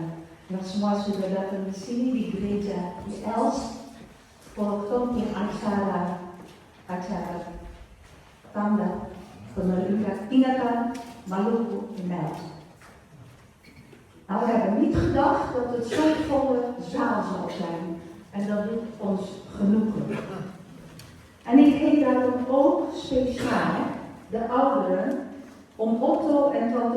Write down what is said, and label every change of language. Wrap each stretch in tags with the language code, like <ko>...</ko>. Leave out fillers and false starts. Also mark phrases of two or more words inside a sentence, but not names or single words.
<abs>Laat-moi basudara di sini di gereja di Els, waktu acara tanda peringatan Maluku in Els.</abs> <nl>Nou, we hebben niet gedacht dat het zo'n volle zaal zou zijn en dat doet ons genoegen. En ik heet daarom ook speciaal de ouderen om Otto en tante</nl>